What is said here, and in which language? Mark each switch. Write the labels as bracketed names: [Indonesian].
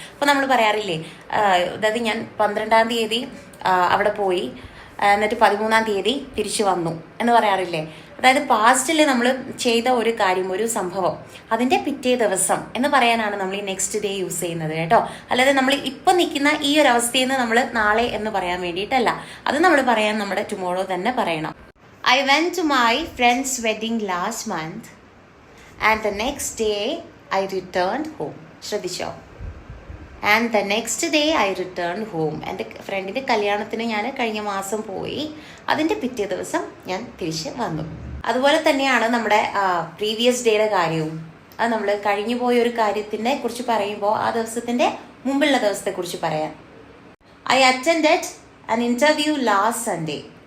[Malayalam] അപ്പോൾ നമ്മൾ പറയാറില്ലേ, അതായത് ഞാൻ 12-ാം തീയതി അവിടെ പോയി, എന്നിട്ട് 13-ാം തീയതി തിരിച്ചു വന്നു എന്ന് പറയാറില്ലേ? അതായത് പാസ്റ്റിൽ നമ്മൾ ചെയ്ത ഒരു കാര്യം, ഒരു സംഭവം, അതിൻ്റെ പിറ്റേ ദിവസം എന്ന് പറയാനാണ് നമ്മൾ ഈ നെക്സ്റ്റ് ഡേ യൂസ് ചെയ്യുന്നത് കേട്ടോ. അല്ലാതെ നമ്മൾ ഇപ്പം നിൽക്കുന്ന ഈ ഒരു അവസ്ഥയിൽ നിന്ന് നമ്മൾ നാളെ എന്ന് പറയാൻ വേണ്ടിയിട്ടല്ല. അത് നമ്മൾ പറയാൻ നമ്മുടെ ടുമോറോ തന്നെ പറയണം. [English] I went to my friend's wedding last month and the next day I returned home. [Malayalam] ശ്രദ്ധിച്ചോ? [English] And the next day I returned home. [Malayalam] എൻ്റെ ഫ്രണ്ടിൻ്റെ കല്യാണത്തിന് ഞാൻ കഴിഞ്ഞ മാസം പോയി, അതിൻ്റെ പിറ്റേ ദിവസം ഞാൻ തിരിച്ച് വന്നു. അതുപോലെ തന്നെയാണ് നമ്മുടെ പ്രീവിയസ് ഡേയുടെ കാര്യവും. അത് നമ്മൾ കഴിഞ്ഞു പോയ ഒരു കാര്യത്തിനെ കുറിച്ച് പറയുമ്പോൾ ആ ദിവസത്തിൻ്റെ മുമ്പുള്ള ദിവസത്തെക്കുറിച്ച് പറയാൻ. [English] I attended an interview last Sunday.